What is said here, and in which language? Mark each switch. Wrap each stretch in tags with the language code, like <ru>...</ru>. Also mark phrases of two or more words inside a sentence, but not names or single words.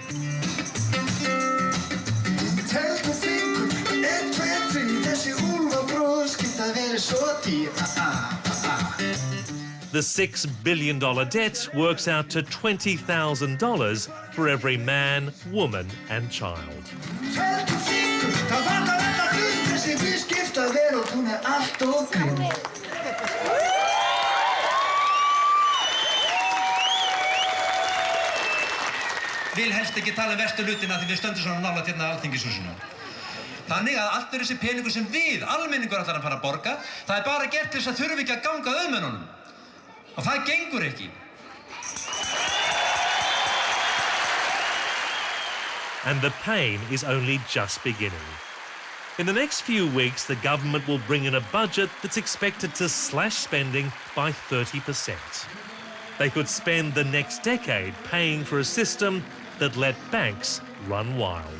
<en>The $6 billion debt works out to $20,000 for every man, woman and child.</en> <is>Vil helst ekki tala verstu hlutina því við stöndum svona nálægt hérna á Alþingishúsinu. Þannig að allt þessi peningur sem við, almenningur, ætlar að fara að borga, það er bara gert til þess að þurfi ekki að ganga auðmennunum. Og það gengur ekki.</is> <en>And the pain is only just beginning. In the next few weeks, the government will bring in a budget that's expected to slash spending by 30%. They could spend the next decade paying for a system that let banks run wild.</en>